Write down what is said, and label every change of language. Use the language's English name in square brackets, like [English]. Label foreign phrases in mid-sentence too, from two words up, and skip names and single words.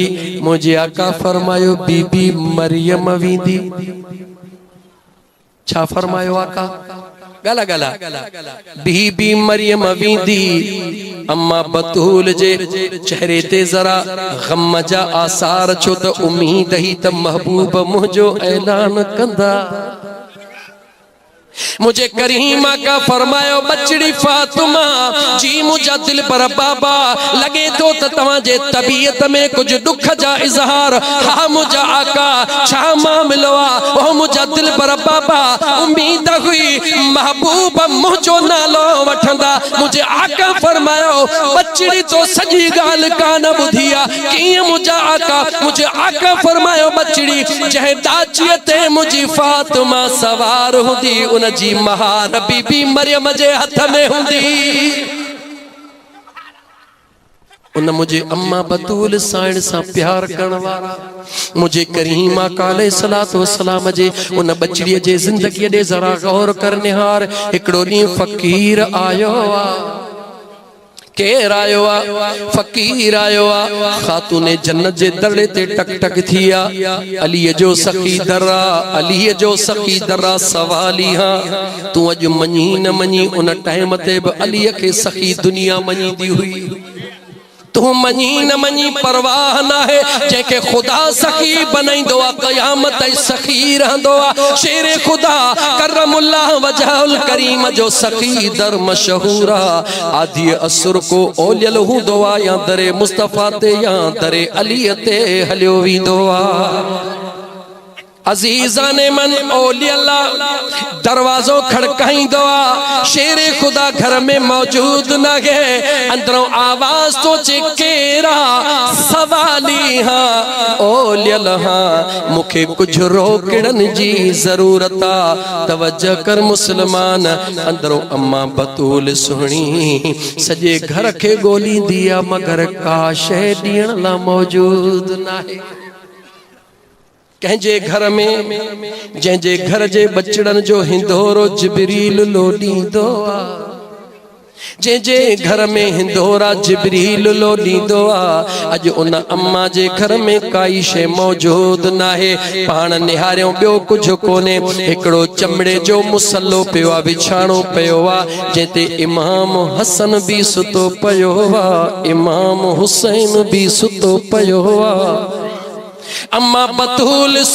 [Sindhi] मुझे आका फरमायो, बीबी मरियम वेंदी। छा फरमायो आका? गला गला बीबी मरियम वेंदी। अम्मा बतूल जे चेहरे ते जरा गम जा आसार, छो त उम्मीद ही त महबूब मुझो ऐलान कंदा। मुझे करीमा का फरमायो बचड़ी फातिमा जी मुझा दिल पर बाबा लगे तो तवाजे तबीयत में कुछ दुख जा इजहार हा मुझा आका छा मामलो ओ मुझा दिल पर बाबा उम्मीद हुई महबूब मुझो नालो वठंदा मुझे आका फरमायो बचड़ी तो सजी गाल कान बुधिया कि मुझा आका मुझे आका फरमायो बचड़ी जह दाचिए ते मुझी फातिमा सवार हुंदी उन जी महार बीबी मरियम जे हथ में हुंदी उन मुझे अम्मा बतूल साइण सा प्यार करण वारा मुझे करीमा काले सलातो सलाम जे उन बचड़ी जे जिंदगी दे जरा गौर कर निहार एकड़ो नी फकीर आयो केर आयो फकीर आयो खातूने जन्नत जे दरड़े ते टक टक थिया अली जो सखी दर्रा अली जो सखी दर्रा सवाली हां तू अज मनी न मनी उन टाइम ते भी अली के सखी दुनिया मनी दी हुई तू मनी न मनी परवाह ना है जेके खुदा सखी बनाइंदो क़यामत सखी रहंदो शेर खुदा करमुल्लाह वजहुल करीम जो सखी दर मशहूरा आदि असुर को ओलियल हुंदो या दरे मुस्तफा ते या दरे अली ते हलियो विंदो अजीज़ाने मन औलिया दरवाजो खड़काइंदो शेर खुदा घर में मौजूद न है अंदरों आवाज तो चिकेरा सवाली हाँ औलिया हाँ मुखे कुछ रोकड़न जी जरूरत तवज्जो कर मुसलमान अंदरों अम्मा बतूल सुहणी सजे घर के गोली दिया मगर का शय दियण ला मौजूद न है कंहिंजे घर में जंहिंजे घर जे बचड़न जो हिंदोरो जिब्रील लोॾींदो जंहिंजे घर में हिंदोरा जिब्रील लोॾींदो अॼु उन अम्मा जे घर में काई शइ मौजूद नाहे पाण निहारियो ॿियो कुझु कोन्हे हिकिड़ो चमड़े जो मुसलो पियो आहे विछाणो पियो आहे जंहिंते इमाम हसन बि सुतो पियो आहे इमाम हुसैन बि सुतो पियो आहे अम्मा बतूल